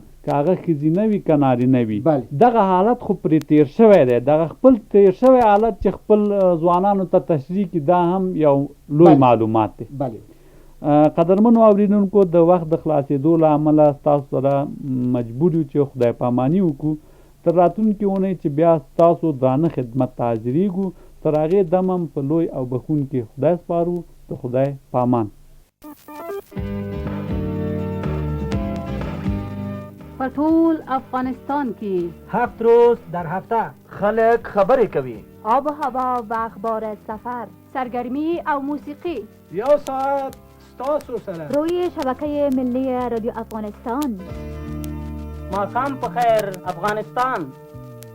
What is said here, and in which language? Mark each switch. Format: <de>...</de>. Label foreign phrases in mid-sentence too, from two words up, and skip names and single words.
<ps>که هغه ښځینه وي که نارینه وي دغه حالت خو پرې تیر شوی دی دغه خپل تیر شوی حالت چې خپل ځوانانو ته تشریح کړي دا هم یو لوی معلومات دی قدرمنو اورېدونکو د وخت د خلاصېدو له امله ستاسو سره مجبور یو چې خدای پاماني وکړو تر راتلونکې اونۍ چې بیا ستاسو درانه خدمت ته حاضرېږو تر هغې دم هم په لوی او بخونکي خدای سپارو د خدای پامان په ټول افغانستان کې</ps> <fa>7 روز در هفته</fa> <ps>خلک خبرې کوي</ps> <fa>آب و هوا و اخبار سفر</fa> <ps>سرگرمی او موسیقی یو ساعت ستاسو سره</ps> <fa>روی شبکه ملی رادیو افغانستان</fa> <ps>ماقام په خیر افغانستان</ps>